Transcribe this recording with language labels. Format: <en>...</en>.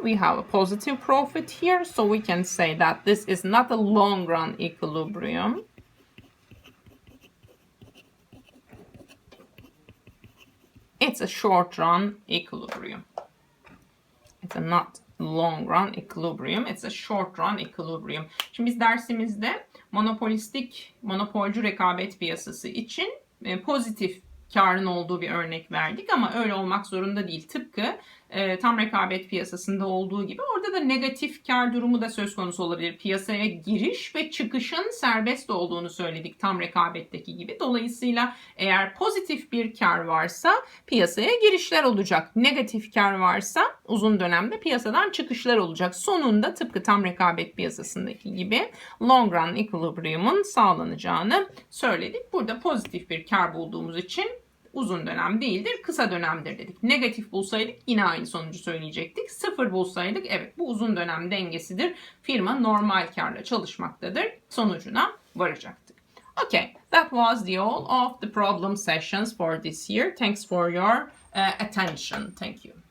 <en>We have a positive profit here, so we can say that this is not a long run equilibrium. It's a short run equilibrium. It's a not long run equilibrium. It's a short run equilibrium.</en> <tr>Şimdi biz dersimizde monopolcu rekabet piyasası için pozitif karın olduğu bir örnek verdik ama öyle olmak zorunda değil. Tıpkı tam rekabet piyasasında olduğu gibi orada da negatif kar durumu da söz konusu olabilir. Piyasaya giriş ve çıkışın serbest olduğunu söyledik tam rekabetteki gibi. Dolayısıyla eğer pozitif bir kar varsa piyasaya girişler olacak. Negatif kar varsa uzun dönemde piyasadan çıkışlar olacak. Sonunda tıpkı tam rekabet piyasasındaki gibi long run equilibrium'un sağlanacağını söyledik. Burada pozitif bir kar bulduğumuz için uzun dönem değildir, kısa dönemdir dedik. Negatif bulsaydık yine aynı sonucu söyleyecektik. Sıfır bulsaydık evet bu uzun dönem dengesidir. Firma normal karla çalışmaktadır. Sonucuna varacaktık.</tr> <en>Okay, that was the all of the problem sessions for this year. Thanks for your attention. Thank you.</en>